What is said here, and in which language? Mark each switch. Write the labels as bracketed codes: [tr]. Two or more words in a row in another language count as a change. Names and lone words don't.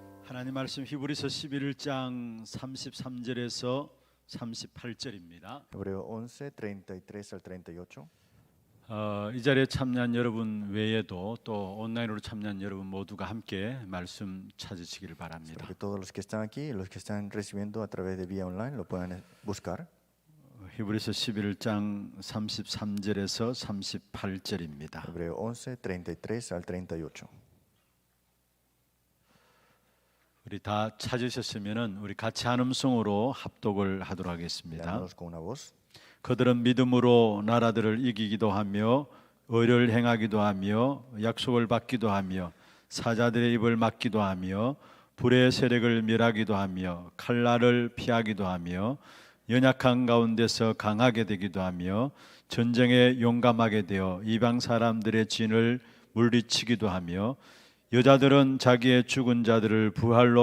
[ko] 하나님 말씀 히브리서 11장 33절에서 38절입니다. [es] Hebreo 11, 33 al 38. [ko] 이 자리에 참여한 여러분 외에도 또 온라인으로 참여한 여러분 모두가 함께 말씀 찾으시기를 바랍니다. [es] Espero que todos los que están aquí y los que están recibiendo a través de vía online lo puedan buscar. [ko] 히브리서 11장 33절에서 38절입니다. [es] Hebreo 11, 33 al 38. [ko] 우리 다 찾으셨으면은 우리 같이 한 음성으로 합독을 하도록 하겠습니다. [es] Leámoslos con una voz. [ko] 그들은 믿음으로 나라들을 이기기도 하며 의를 행하기도 하며 약속을 받기도 하며 사자들의 입을 막기도 하며 불의 세력을 멸하기도 하며 칼날을 피하기도 하며 연약한 가운데서 강하게 되기도 하며 전쟁에 용감하게 되어 이방 사람들의 진을 물리치기도 하며 여자들은 자기의 죽은 자들을 부활로